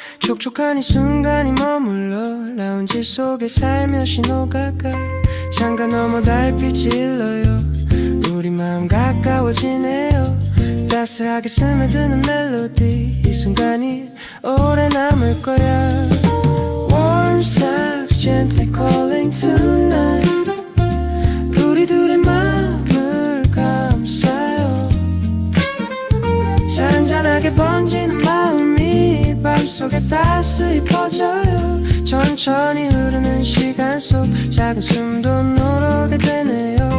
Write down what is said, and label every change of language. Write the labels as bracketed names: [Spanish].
[Korean] 촉촉한 이 순간이 머물러 라운지 속에 살며시 녹아가. 창가 너머 달빛이 일러요. 우리 마음 가까워지네요. 따스하게 스며드는 멜로디 이 순간이 오래 남을 거야. [English] Warm sex gently calling tonight. [Korean] 우리 둘의 마음을 감싸요. 잔잔하게 번지는 마음이 밤속에 따스히 퍼져요. 천천히 흐르는 시간 속 작은 숨도 노르게 되네요.